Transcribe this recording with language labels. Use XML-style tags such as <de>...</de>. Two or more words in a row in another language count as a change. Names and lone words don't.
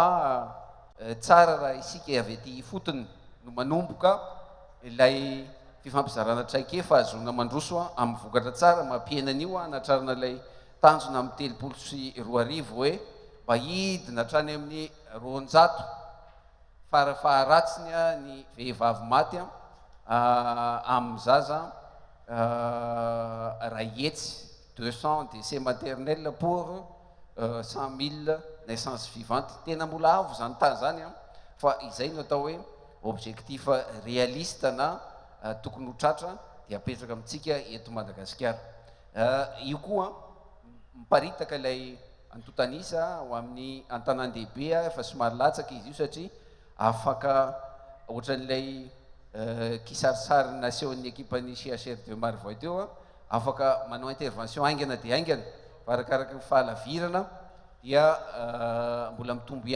<mg>tsara raha isika avy aty fotony no manomboka ilay fifampizarana traikefa azona mandroso amin'ny vokatra tsara mampienan'io anatrarana ilay tanjona amin'ny 3 sy 2 arivo hoe mba hidina hatrany amin'ny 200 farafaharatsiny ny vehivavy maty amin'ny zaza rahihetsy</mg> <fr>200 décès maternel pour 100 000 naissances vivantes.</fr> <mg>Tena mbola avo zany tany zany fa izay no atao hoe</mg> <fr>objectif réaliste</fr> <mg>na tokony ho tratra dia apetraka amintsika eto Madagasikara. Io koa miparitaka ilay antotanisa ho amin'ny antanàn-dehibe efa somary latsaka izy io satria afaka ohatran'ilay kisarisary nasehoan'ny ekipan'ny CHR2 Marivaux teo afaka manao intervention aingana dia aingana fa arakaraka ny fahalavirana dia mbola mitombo</mg>